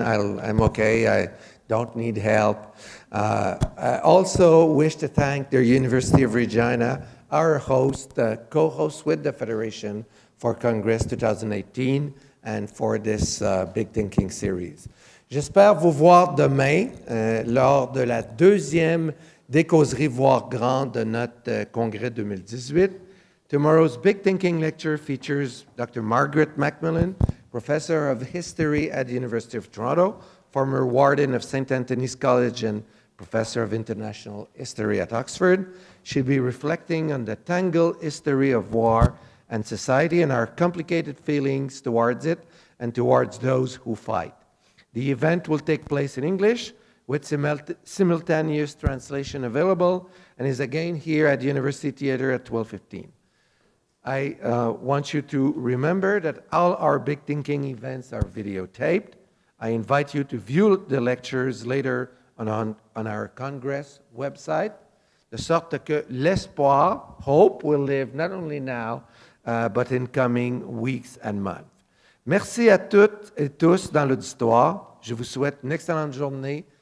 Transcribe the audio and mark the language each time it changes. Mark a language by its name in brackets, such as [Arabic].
[English] I'm okay. I don't need help. I also wish to thank the University of Regina, our host, co-host with the Federation for Congress 2018 and for this Big Thinking series. [French] J'espère vous voir demain lors de la deuxième des causeries voire grandes de notre congrès 2018. [English] Tomorrow's Big Thinking lecture features Dr. Margaret Macmillan, Professor of History at the University of Toronto, former Warden of St. Anthony's College and Professor of International History at Oxford. She'll be reflecting on the tangled history of war and society and our complicated feelings towards it and towards those who fight. The event will take place in English with simultaneous translation available and is again here at the University Theatre at 12:15. I want you to remember that all our Big Thinking events are videotaped. I invite you to view the lectures later on our Congress website, [French] de sorte que l'espoir, [English] hope, will live not only now, but in coming weeks and months. [French] Merci à toutes et tous dans l'auditoire. Je vous souhaite une excellente journée.